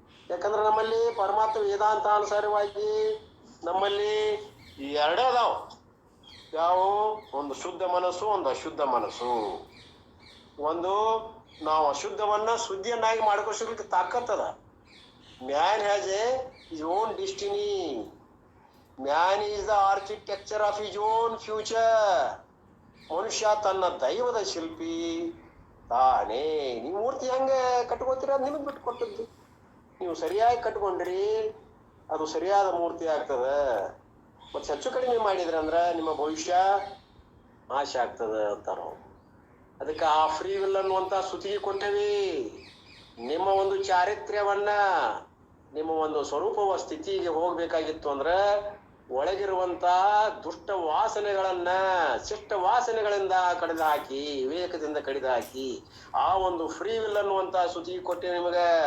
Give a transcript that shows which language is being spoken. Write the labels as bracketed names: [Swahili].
[Kannada] ಯಾಕಂದ್ರೆ ನಮ್ಮಲ್ಲಿ ಪರಮಾತ್ಮ ವೇದಾಂತ ಅನುಸಾರವಾಗಿ ನಮ್ಮಲ್ಲಿ ಎರಡೇ ಅದಾವ. ಯಾವ? ಒಂದು ಶುದ್ಧ ಮನಸ್ಸು, ಒಂದು ಅಶುದ್ಧ ಮನಸ್ಸು. ಒಂದು ನಾವು ಅಶುದ್ಧವನ್ನ ಶುದ್ಧಿಯನ್ನಾಗಿ ಮಾಡ್ಕೋಲಿಕ್ಕೆ ತಾಕತ್ತದ. [English] Man has his own destiny. Man is the architecture of his own future. [Kannada] ಮನುಷ್ಯ ತನ್ನ ದೈವದ ಶಿಲ್ಪಿ ತಾನೇ. ನೀವು ಮೂರ್ತಿ ಹೆಂಗ ಕಟ್ಕೋತೀರ ಅದು ನಿಮಗೆ ಬಿಟ್ಟು ಕೊಟ್ಟದ್ದು. ನೀವು ಸರಿಯಾಗಿ ಕಟ್ಕೊಂಡ್ರಿ ಅದು ಸರಿಯಾದ ಮೂರ್ತಿ ಆಗ್ತದ. ಮತ್ತೆ ಹೆಚ್ಚು ಕಡಿಮೆ ಮಾಡಿದ್ರಿ ಅಂದ್ರ ನಿಮ್ಮ ಭವಿಷ್ಯ ನಾಶ ಆಗ್ತದ ಅಂತಾರ. ಅದಕ್ಕೆ ಆ ಫ್ರೀ ವಿಲ್ ಅನ್ನುವಂತ ಸುತಿಗೆ ಕೊಟ್ಟೇವಿ. ನಿಮ್ಮ ಒಂದು ಚಾರಿತ್ರ್ಯವನ್ನ, ನಿಮ್ಮ ಒಂದು ಸ್ವರೂಪವ ಸ್ಥಿತಿಗೆ ಹೋಗ್ಬೇಕಾಗಿತ್ತು ಅಂದ್ರ ಒಳಗಿರುವಂತ ದುಷ್ಟ ವಾಸನೆಗಳನ್ನ ಶಿಷ್ಟ ವಾಸನೆಗಳಿಂದ ಕಡಿದು ಹಾಕಿ, ವಿವೇಕದಿಂದ ಕಡಿದು ಹಾಕಿ ಆ ಒಂದು ಫ್ರೀ ವಿಲ್ ಅನ್ನುವಂತ ಸುತಿಗೆ ಕೊಟ್ಟೆ ನಿಮಗ.